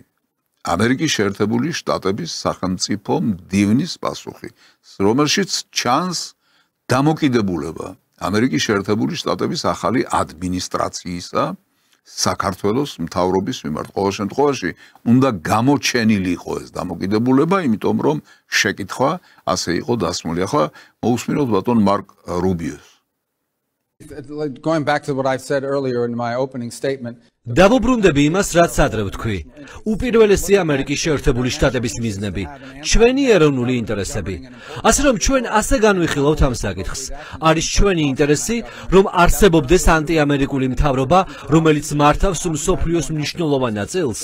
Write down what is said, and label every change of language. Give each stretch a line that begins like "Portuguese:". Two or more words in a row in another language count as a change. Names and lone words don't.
Georgian: ამერიკის შეერთებული შტატების სახელმწიფო მდივნის პასუხი, რომელშიც ჩანს დამოკიდებულება ამერიკის შეერთებული შტატების ახალი ადმინისტრაციისა საქართველოს მთავრობის მიმართ. ყოველ შემთხვევაში უნდა გამოჩენილი იყო ეს დამოკიდებულება, იმიტომ რომ შეკითხვა ასე იყო დასმული. ახლა მოусმინოთ ბატონ მარკ რუბიოს.
English: Going back to what I said earlier in my opening statement.
Georgian: დავუბრუნდები იმას, რაც ადრე ვთქვი. უპირველესი ამერიკის შეერთებული შტატების მიზნები, ჩვენი ეროვნული ინტერესები. ასე რომ ჩვენ ასე განვიხილავთ ამ საკითხს. არის ჩვენი ინტერესი, რომ არსებობდეს ანტიამერიკული მთავრობა, რომელიც მართავს მსოფლიოს მნიშვნელოვან ნაწილს.